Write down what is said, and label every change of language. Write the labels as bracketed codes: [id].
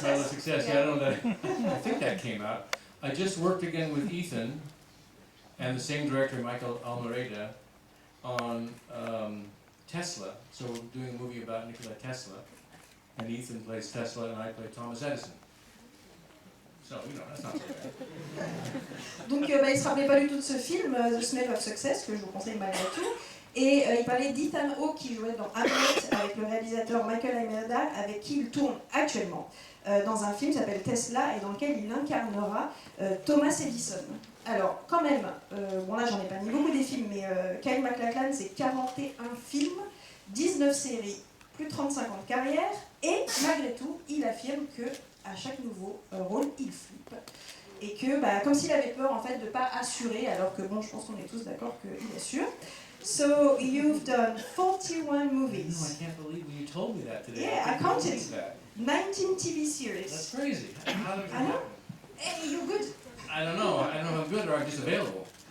[en] Smell of Success, yeah, I don't know that. I think that came out. I just worked again with Ethan and the same director, Michael Almereyda, on Tesla. So we're doing a movie about Nikola Tesla. And Ethan plays Tesla and I play Thomas Edison. So, that's not so bad. [fr] Donc il ne se rappelait pas du tout de ce film, The Smell of Success, que je vous conseille malgré tout. Et il parlait d'Ethan Hawke qui jouait dans Hamlet avec le réalisateur Michael Almereyda, avec qui il tourne actuellement dans un film qui s'appelle Tesla et dans lequel il incarnera Thomas Edison. Alors, quand même, bon là j'en ai pas mis beaucoup des films, mais Kyle MacLachlan c'est 41 films, 19 séries, plus de 35 ans de carrière, et malgré tout, il affirme que à chaque nouveau rôle, il flippe. Et que, comme s'il avait peur en fait de ne pas assurer, alors que bon, je pense qu'on est tous d'accord qu'il assure. [en] So, you've done 41 movies. No, I can't believe you told me that today. Yeah, I couldn't counted. believe that. 19 TV series. That's crazy. How did it I know. happen? Hey, you're good. I don't know. I don't know if I'm good or I'm just available.